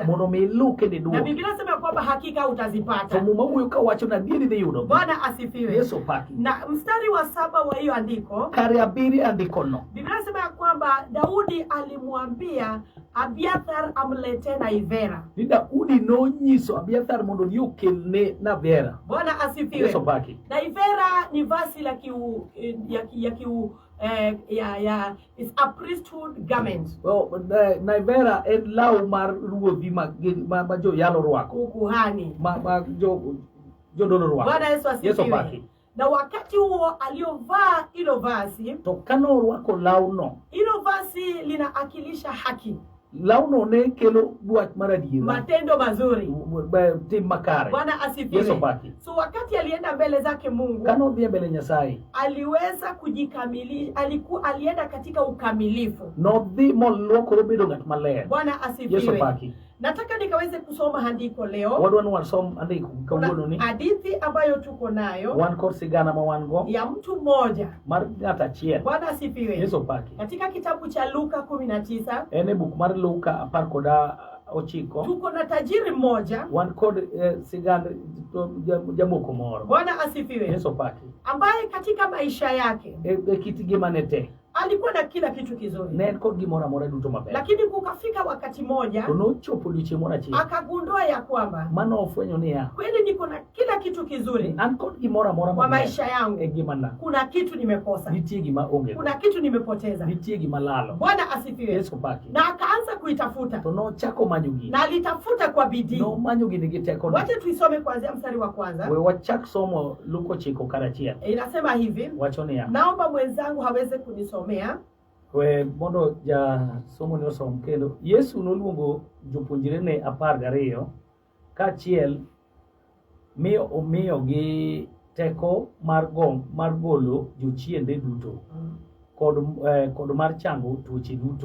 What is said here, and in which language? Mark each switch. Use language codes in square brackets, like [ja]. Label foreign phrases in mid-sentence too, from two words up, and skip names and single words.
[luo] mondo mi ilu kendo [sw] Na [luo] iduog. [sw] Biblia inasema kwamba hakika [luo] To [sw] utazipata. [luo] muma wuoyo ka wacho na adieri dhi yudo. [sw] Bwana asifiwe. [luo] Yesu paki. [sw] Na mstari wa 7 wa hiyo andiko, [luo] Kare abiri andikono. [sw] Biblia inasema ya kwamba Daudi alimwambia Abiathar amletee naivera. [luo] Ni Daudi nonyiso Abiathar mondo odhi okelne navera. [sw] Bwana asifiwe. [luo] Yesu paki. [sw] Naivera ni vazi la [en] it's a priesthood garment. [luo] Naivera en law mar ruodhi ma jo yalo rwako. [sw] Ukuhani. [luo] Ma jodolo rwako. [sw] Bwana Yesu asifiwe. [luo] Yesu paki. [sw] Na wakati huo aliovaa hilo vazi, [luo] To kano rwako lawno, [sw] hilo vazi linaakilisha haki, [luo] lawno ne kelo buach mar adiera, [sw] matendo mazuri. [luo] tim makare. [sw] Bwana asifiwe. [luo] Yesu paki. [sw] So wakati alienda mbele zake Mungu, [luo] Kano dhi mbele Nyasaye, [sw] aliweza kujikamilisha, alienda katika ukamilifu. [luo] nodhi molwokore bedo ng'at maler. [sw] Bwana asifiwe. [luo] Yesu paki. [sw] Nataka nikaweze kusoma andiko leo. [luo] Wadwa ni wasom andiko kawuono ni. [sw] Hadithi ambayo tuko nayo [luo] Wan kod sigana ma wan go [sw] ya mtu mmoja. [luo] mar ng'at achiel. [sw] Bwana asifiwe. [luo] Yesu paki. [sw] Katika kitabu cha Luka 19 [luo] En e buk mar Luka 19. [sw] tuko na tajiri mmoja. [luo] Wan kod sigand jamoko moro. [sw] Bwana asifiwe. [luo] Yesu paki. [sw] Ambaye katika maisha yake [luo] E kit ngimane te [sw] alikuwa na kila kitu kizuri. [luo] ne en kod gimoro amora duto maber. [sw] Lakini kukafika wakati moja [luo] To nochopo odiochieng' moro achiel [sw] akagundua ya kwamba [luo] mano ofwenyo niya, [sw] kweli niko na kila kitu kizuri [luo] an kod gimoro amora [sw] kwa [luo] maber [sw] maisha yangu, [luo] e ngimana. [sw] kuna kitu nimekosa, [luo] Nitie gima onge, [sw] kuna kitu nimepoteza. [luo] nitie gima lalo. [sw] Bwana asifiwe. [luo] Yesu paki. [sw] Na akaanza kuitafuta, [luo] To nochako manyo gini. [sw] na alitafuta kwa bidii. [luo] Nomanyo gini gi teko. [sw] Wacha tuisome kuanzia mstari wa kwanza. [luo] We wachak somo Luka 9 karachiel. [sw] Inasema hivi, [luo] Wacho niya, [sw] naomba mwenzangu haweze kunisomea. [luo] we mondo ja somo ni osom kendo. Yesu noluongo jopuonjre ne 12 kaachiel mi omiyogi teko mar golo jochiende duto kod mar chango tuoche duto.